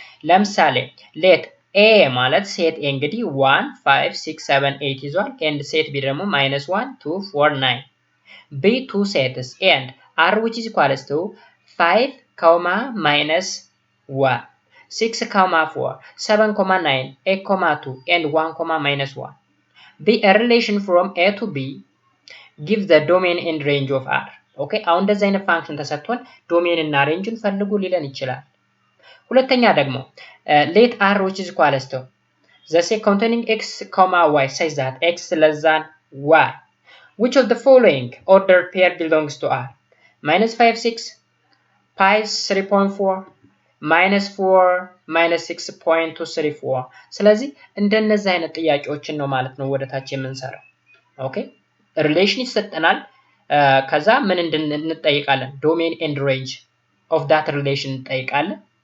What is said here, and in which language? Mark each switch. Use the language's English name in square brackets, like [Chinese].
[English] ለምሳሌ ሌት ኤ ማለት ሴት ኤ እንግዲህ 1 5 6 7 8 ይዟል ኤንድ ሴት ቢ ደግሞ -1 2 4 9 ቢ 2 ሴትስ ኤንድ r which is equals to 5 -1 6 4 7 9 8 2 and 1 -1 be a relation from a to b give the domain and range of r. [Amharic] okay አሁን እንደዚህ አይነት ፋንክሽን ተሰጥቶን ዶሜን እና ሬንጅን ፈልጉ ሊለን ይችላል። ሁለተኛ ደግሞ [English] let r which is equal to the set containing x, y such that x less than y. which of the following order pair belongs to r? [Amharic] -5 6 pi 3.4 -4 -6.234 ስለዚህ እንደነዚህ አይነት ጥያቄዎችን ነው ማለት ነው ወደታች የምንሰራው። ኦኬ ሪሌሽን ይሰጠናል ከዛ ምን እንጠይቃለን [English] ዶሜን ኤንድ ሬንጅ ኦፍ ዳት ሪሌሽን [Amharic] እንጠይቃለን።